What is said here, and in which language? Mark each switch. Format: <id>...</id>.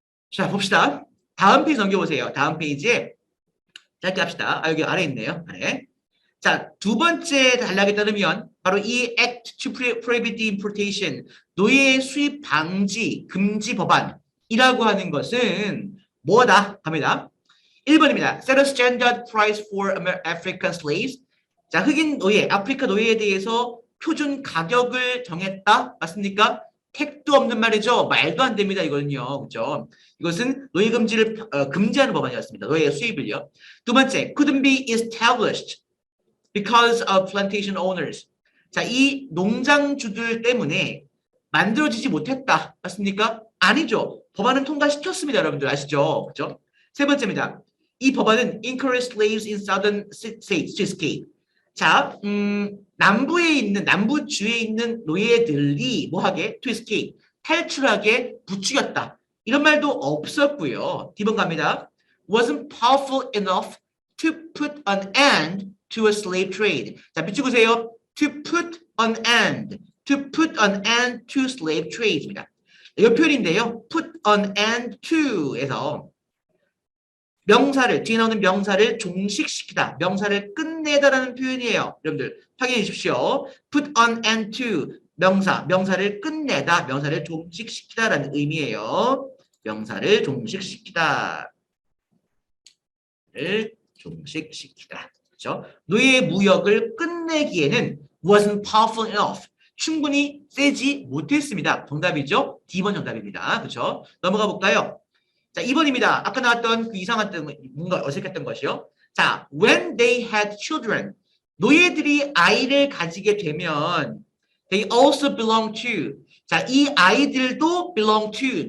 <ko>자, 봅시다. 다음 페이지 넘겨보세요. 다음 페이지에 짧게 합시다. 여기 아래 있네요. 아래. 자, 두 번째 단락에 따르면 바로 이 Act to Prohibit the Importation, 노예 수입 방지 금지 법안, 이라고 하는 것은 뭐다? 갑니다. 1번입니다.</ko> <en>Set a standard price for African slaves.</en> <ko>자, 흑인 노예, 아프리카 노예에 대해서 표준 가격을 정했다. 맞습니까? 택도 없는 말이죠. 말도 안 됩니다. 이거는요. 그죠? 이것은 노예 금지를 금지하는 법안이었습니다. 노예 수입을요. 두 번째,</ko> <en>couldn't be established because of plantation owners.</en> <ko>자, 이 농장주들 때문에 만들어지지 못했다. 맞습니까? 아니죠. 법안은 통과시켰습니다. 여러분들 아시죠? 그죠? 세 번째입니다. 이 법안은</ko> <en>encouraged slaves in southern states to escape.</en> <ko>자, 남부주에 있는 노예들이 뭐하게?</ko> <en>to escape.</en> <ko>탈출하게 부추겼다. 이런 말도 없었고요. D번 갑니다.</ko> <en>wasn't powerful enough to put an end to a slave trade.</en> <ko>자, 비추고세요.</ko> <en>to put an end. to put an end to slave trades입니다.</en> <ko>이 표현인데요.</ko> <en>put an end to</en> <ko>에서 명사를, 뒤에 나오는 명사를 종식시키다, 명사를 끝내다라는 표현이에요. 여러분들 확인해 주십시오.</ko> <en>put an end to</en> <ko>명사를 끝내다, 명사를 종식시키다라는 의미예요. 명사를 종식시키다. 종식시키다. 그렇죠? 노예 무역을 끝내기에는</ko> <en>wasn't powerful enough.</en> <ko>충분히 세지 못했습니다. 정답이죠? D번 정답입니다. 그렇죠? 넘어가 볼까요? 자, 2번입니다. 아까 나왔던 그 이상했던 뭔가 어색했던 것이요.</ko> <en>자, when they had children.</en> <ko>노예들이 아이를 가지게 되면</ko> <en>they also belong to.</en> <ko>자, 이 아이들도</ko> <en>belong to.</en>